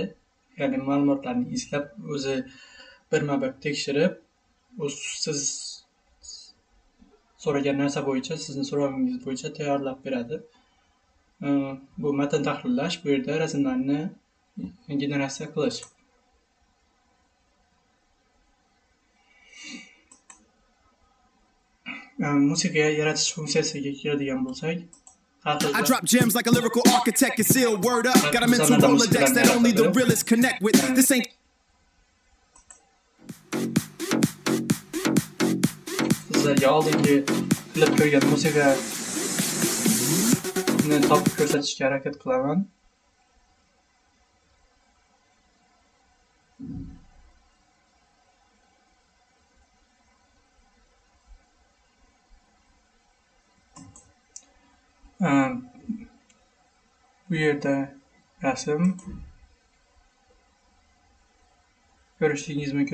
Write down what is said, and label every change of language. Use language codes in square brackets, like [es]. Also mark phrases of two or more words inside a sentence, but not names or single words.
[uz] Ya'ni ma'lumotlarni izlab, o'zi birma-bir tekshirib, siz so'ragan narsa bo'yicha, sizni so'rovingiz bo'yicha tayyorlab beradi. Bu matn tahlillash, bu yerda rasmlarni generatsiya qilish. Musiqa yaratish funksiyasiga keladigan bo'lsak, [en] I drop gems like a lyrical architect and seal word up. Got a mental Rolodex that only the realest connect with. This ain't [uz] sizlarga oldingi qilib qo'ygan musiqani topib ko'rsatishga harakat qilaman. Bu yerda rasm ko'rishingiz mumkin.